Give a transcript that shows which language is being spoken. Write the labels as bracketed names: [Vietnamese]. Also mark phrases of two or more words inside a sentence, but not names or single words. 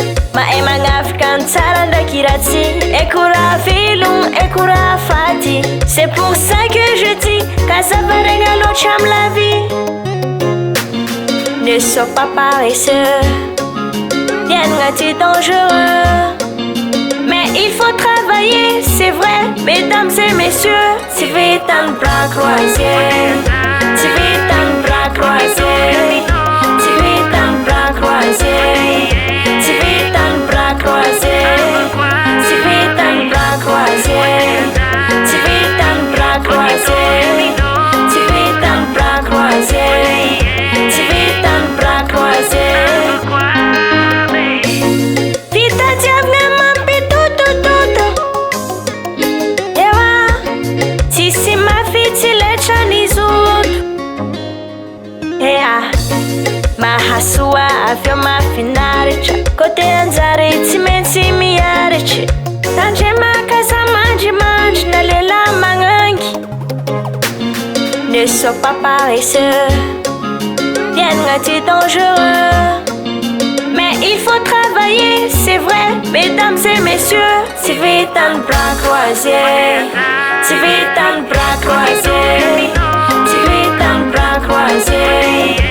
[Malagasy] Mahay magnafika ny tsara ndraiky ratsy, haiko raha velogno, haiko raha faty. [French] C'est pour ça que je dis qu'à ça [Malagasy] varegna loatra amy [French] la vie. Ne sois pas paresseux, Yann est dangereux. Mais il faut travailler, c'est vrai, mesdames et messieurs. Si vite un bras croisé, si vite un bras croisé, si vite un bras croisé, si vite un bras croisé, si vite un bras croisé, si vite un bras croisé, si vite un bras croisé, si vite un bras croisé. [Malagasy] Vita diavna mampitutututu, ewa tsisy mafitsy letrany zoto. Ea mahasoa avy eo mahafinaritra, côté anjary tsy maintsy miaritry. Tandremaka za mandrimandry na lehilahy magnangy. [French] Ne sois pas paresseux, Yann est dangereux. Mais il faut travailler, c'est vrai, mesdames et messieurs. Si vite un bras croisé, si vite un bras croisé, si vite un bras croisé.